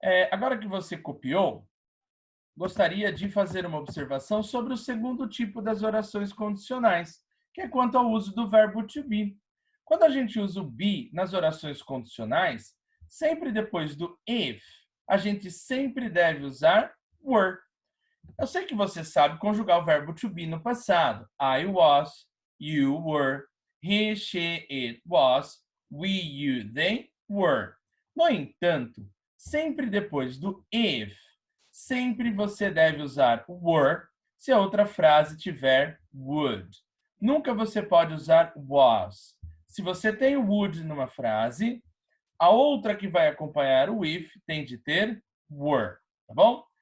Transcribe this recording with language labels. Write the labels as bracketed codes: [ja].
[pt] Agora que você copiou, gostaria de fazer uma observação sobre o segundo tipo das orações condicionais, que é quanto ao uso do verbo to be. Quando a gente usa o be nas orações condicionais, sempre depois do if, a gente sempre deve usar were. Eu sei que você sabe conjugar o verbo to be no passado. [en] I was, you were, he, she, it was, we, you, they were. [pt] No entanto, sempre depois do if, sempre você deve usar were se a outra frase tiver would. Nunca você pode usar was. Se você tem o would numa frase, a outra que vai acompanhar o if tem de ter were, tá bom?